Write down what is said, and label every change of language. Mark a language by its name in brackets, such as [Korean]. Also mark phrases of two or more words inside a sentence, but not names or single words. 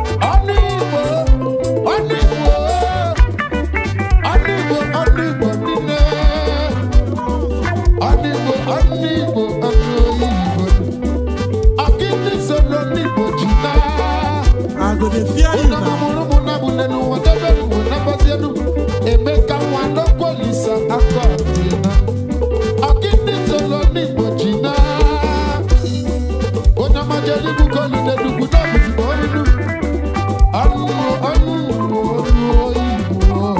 [Igbo] Ọnụ Igbo, ọnụ Igbo, ọnụ Igbo, ọnụ Igbo niile. Ọnụ Igbo, ọnụ Igbo, ọnụ Igbo. Akịdị solo n'Igbo ji na. [Nigerian Pidgin] I go dey fear you Onye now. [Igbo] mụrụ mụ na bụ nne n'ụwa, debe n'ụwa, na-agbazi elu. Emeka nwa n'okwu Olisa aka ọdị na. Akịdị solo n'Igbo ji na. Onye ọma jere igwu ka olide n'ugwu, na ọ bụzi ma ọrụ nu. Ọnụ, ọnụ, ọnụ, Igbo.